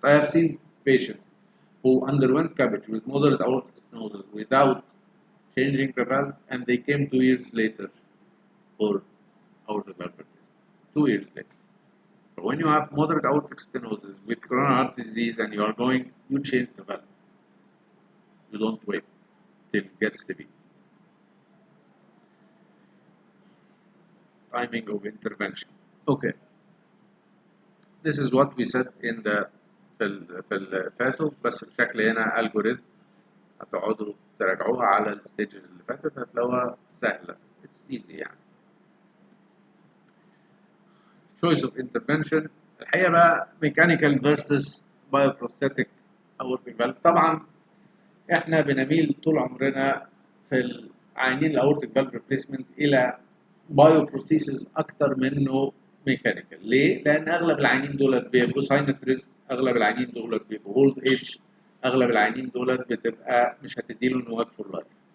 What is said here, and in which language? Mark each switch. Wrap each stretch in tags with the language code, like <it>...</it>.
<en>I have seen patients who underwent CABG with moderate aortic stenosis without changing the valve, and they came 2 years later for aortic valve replacement. 2 years later. So when you have moderate aortic stenosis with coronary heart disease and you are going, you change the valve. You don't wait till it gets to be. timing of intervention. Okay. This is what we said in the</en> <ar>في الفاتو، بس بشكل هنا الجوريزم هتقعدوا تراجعوها على الستيجز اللي فاتت هتلاقوها سهلة.</ar> <en>It's easy يعني. Choice of intervention</en> <ar>الحقيقة بقى</ar> <en>mechanical versus bioprosthetic aortic valve.</en> <ar>طبعا احنا بنميل طول عمرنا في العيانين الاورتيك فالف ريبليسمنت الى بايوبروثيسز اكتر منه ميكانيكال. ليه؟ لان اغلب العيانين دول بيبقوا ساينوتريزم، اغلب العيانين دول بيبقوا اولد ايج، اغلب العيانين دول بتبقى مش هتديله نواب فور لايف.</ar>